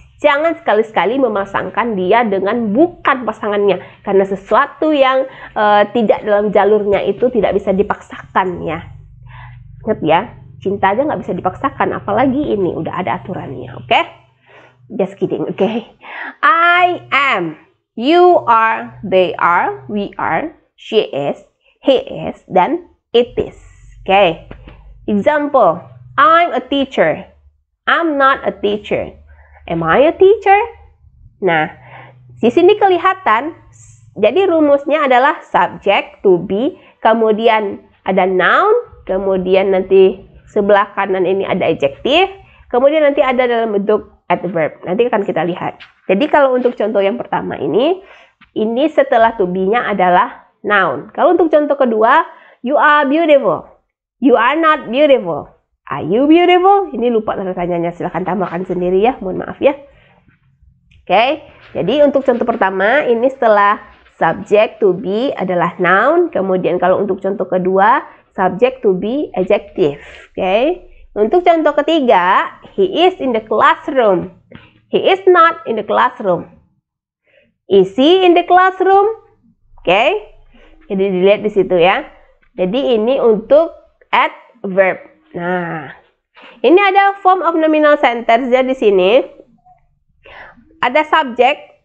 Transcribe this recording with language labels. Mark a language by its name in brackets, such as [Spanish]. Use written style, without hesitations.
[Indonesian] Jangan sekali-sekali memasangkan dia dengan bukan pasangannya. Karena sesuatu yang tidak dalam jalurnya itu tidak bisa dipaksakan ya. Ingat ya, cinta aja nggak bisa dipaksakan. Apalagi ini udah ada aturannya, oke? [English] Just kidding, oke? I am, you are, they are, we are, she is, he is, dan it is. Oke? Example, I'm a teacher. I'm not a teacher. Am I a teacher? [Indonesian] Nah, di sini kelihatan, jadi rumusnya adalah subject, to be, kemudian ada noun, kemudian nanti sebelah kanan ini ada adjective, kemudian nanti ada dalam bentuk adverb. Nanti akan kita lihat. Jadi kalau untuk contoh yang pertama ini setelah to be-nya adalah noun. Kalau untuk contoh kedua, [English] you are beautiful. You are not beautiful. Are you beautiful? [Indonesian] Ini lupa tanda tanyanya, silahkan tambahkan sendiri ya, mohon maaf ya. Oke, jadi untuk contoh pertama, ini setelah subject to be adalah noun, kemudian kalau untuk contoh kedua, subject to be adjective. Oke, untuk contoh ketiga, [English] he is in the classroom. He is not in the classroom. Is he in the classroom? [Indonesian] Oke, jadi dilihat di situ ya. Jadi ini untuk adverb. Nah, ini ada [English] form of nominal sentence [Indonesian] ya di sini. Ada subject.